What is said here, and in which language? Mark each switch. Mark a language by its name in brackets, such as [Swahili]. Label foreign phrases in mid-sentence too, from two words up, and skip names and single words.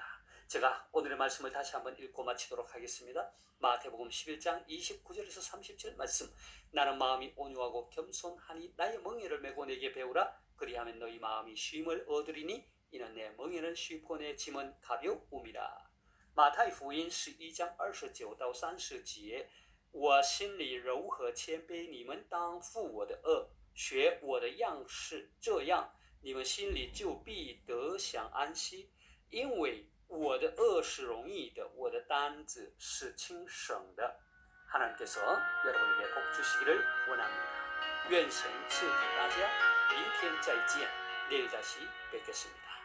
[Korean] 제가 오늘의 말씀을 다시 한번 읽고 마치도록 하겠습니다. 마태복음 11장 29절에서 30절 말씀. 나는 마음이 온유하고 겸손하니 나의 멍에를 메고 내게 배우라. 그리하면 너희 마음이 쉼을 얻으리니 이는 내 멍에는 쉽고 내 짐은 가벼움이라. [Chinese] 마태 福音11章29到30节，我心里柔和谦卑，你们当负我的恶，学我的样式，这样你们心里就必得享安息，因为我的恶是容易的，我的担子是轻省的。 [Korean] 하나님께서 여러분에게 복 주시기를 원합니다. [Chinese] 愿神赐福大家，明天再见， [Korean] 내일 다시 뵙겠습니다.